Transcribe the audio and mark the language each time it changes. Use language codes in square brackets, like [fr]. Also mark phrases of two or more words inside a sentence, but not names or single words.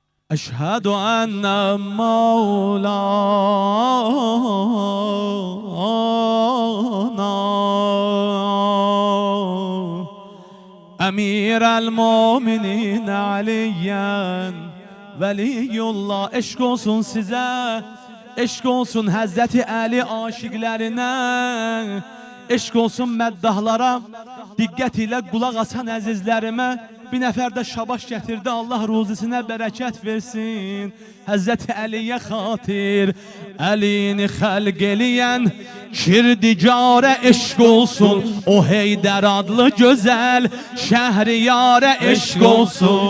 [ar] أشهد أن مولانا أمير المؤمنين عليا [az] Veliyullah, eşk olsun size, eşk olsun Hazreti Ali aşıklarına, eşk olsun məddahlara, diqqət ilə qulaq asan əzizlərimə. Bir nəfər də şabaş gətirdi, Allah ruzisinə bərəkət versin. Həzrəti Əliyə xatir, Əlini xəlq eləyən Şirdigarə eşq olsun, o Heydər adlı gözəl Şəhriyarə eşq olsun.